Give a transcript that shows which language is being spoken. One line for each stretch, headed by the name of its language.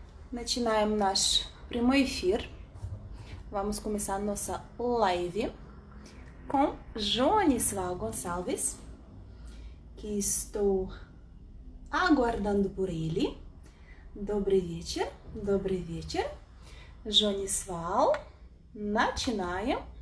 Russian: Начинаем наш прямой эфир.
Portuguese: Vamos começar nossa live com Jonisval Gonçalves, que estou aguardando por ele.
Russian: Добрый вечер, добрый вечер. Jonisval, начинаем.